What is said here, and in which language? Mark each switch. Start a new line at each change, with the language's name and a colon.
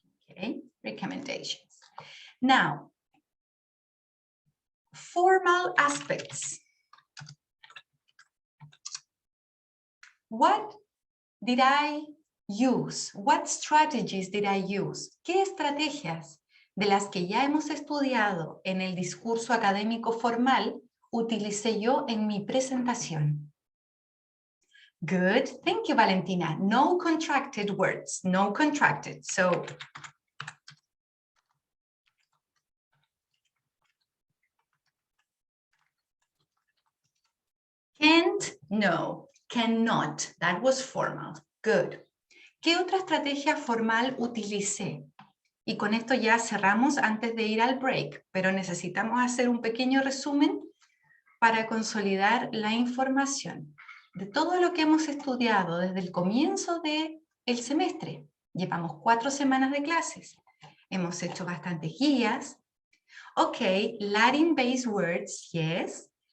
English: Okay, recommendations. Now, formal aspects. What did I use? What strategies did I use?
Spanish: ¿Qué estrategias de las que ya hemos estudiado en el discurso académico formal utilicé yo en mi presentación?
English: Good, thank you, Valentina. No contracted words, no contracted. So, can't, no. Cannot, that was formal. Good.
Spanish: ¿Qué otra estrategia formal utilicé? Y con esto ya cerramos antes de ir al break, pero necesitamos hacer un pequeño resumen para consolidar la información de todo lo que hemos estudiado desde el comienzo del semestre. Llevamos 4 semanas de clases. Hemos hecho bastantes guías.
English: Ok, Latin-based words, yes.